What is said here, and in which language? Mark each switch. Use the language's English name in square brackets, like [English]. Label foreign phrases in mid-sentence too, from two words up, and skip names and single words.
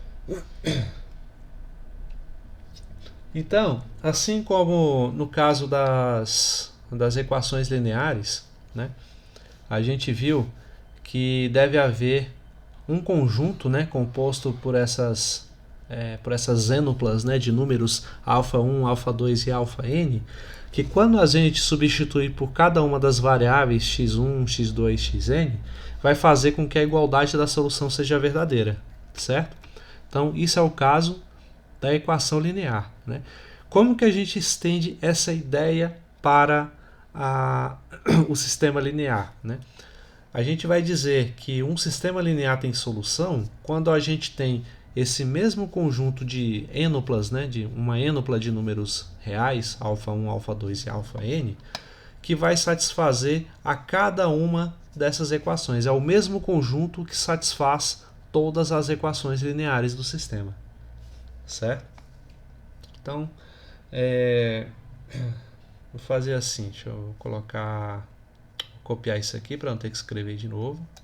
[Portuguese] Então, assim como no caso das equações lineares, né, a gente viu que deve haver um conjunto, né, composto por essas ênuplas, né, de números α1, α2 e αn, que quando a gente substituir por cada uma das variáveis x1, x2, xn, vai fazer com que a igualdade da solução seja verdadeira, certo? Então, isso é o caso da equação linear, né? Como que a gente estende essa ideia para o sistema linear, né? A gente vai dizer que um sistema linear tem solução quando a gente tem esse mesmo conjunto de ênuplas, né, de uma ênupla de números reais, α1, α2 e αn, que vai satisfazer a cada uma dessas equações. É o mesmo conjunto que satisfaz todas as equações lineares do sistema. Certo? Então, vou fazer assim, deixa eu copiar isso aqui para não ter que escrever de novo.